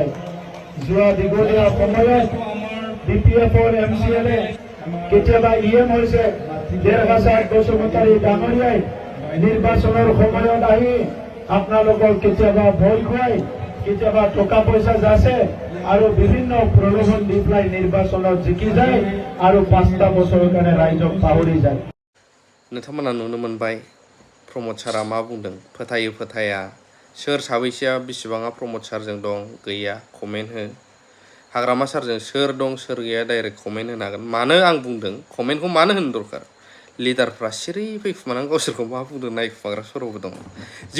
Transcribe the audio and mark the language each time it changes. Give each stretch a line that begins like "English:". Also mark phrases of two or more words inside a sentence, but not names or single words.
Assamese: যোৱা দীঘলীয়া সময়ত BPFৰ MCLA কেতিয়াবা EM হৈছে, দেৰহাজাৰ বসুমতাৰী ডাঙৰীয়াই নিৰ্বাচনৰ সময়ত আহি আপোনালোকক কেতিয়াবা ভয় খুৱাই, কেতিয়াবা টকা পইচা যাচে আৰু বিভিন্ন প্ৰলোভন দি পেলাই নিৰ্বাচনত জিকি যায় আৰু 5টা বছৰৰ কাৰণে ৰাইজক পাহৰি যায়।
Bodo: नोंथांमोना नुनो मोनबाय प्रमद सारा मा बुंदों, फोथायो फोथाया, सोर साबैसेया बेसेबाङा प्रमद सारजों दं गैया कमेन्ट हो, हाग्रामा सारजों सोर दं सोर गैया
English: direct comment
Bodo: होनो हागोन। मानो आं बुंदों कमेन्टखौ मानो होनो दरकार, लिडारफ्रा सिरि फैखुमानानै गावसोरखौ मा बुंदों नायखुमाग्रा सर'बो दं।